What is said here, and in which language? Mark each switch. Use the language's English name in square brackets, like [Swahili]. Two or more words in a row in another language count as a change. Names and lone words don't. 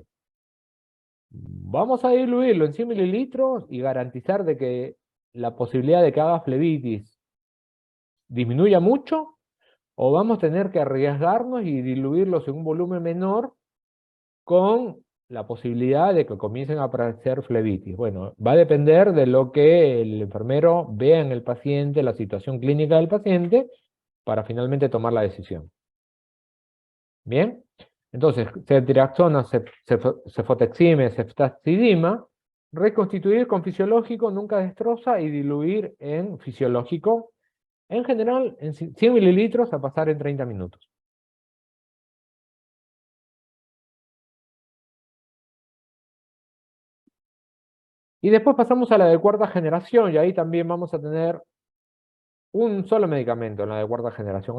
[Spanish] Vamos a diluirlo en 100 mililitros y garantizar de que la posibilidad de que haga flebitis disminuya mucho, o vamos a tener que arriesgarnos y diluirlos en un volumen menor con la posibilidad de que comiencen a aparecer flebitis. Bueno, va a depender de lo que el enfermero vea en el paciente, la situación clínica del paciente, para finalmente tomar la decisión. ¿Bien? Entonces, ceftriaxona, cefotexime, ceftazidima, reconstituir con fisiológico, nunca destroza, y diluir en fisiológico, en general, en 100 mililitros a pasar en 30 minutos. Y después pasamos a la de cuarta generación, y ahí también vamos a tener un solo medicamento en la de cuarta generación.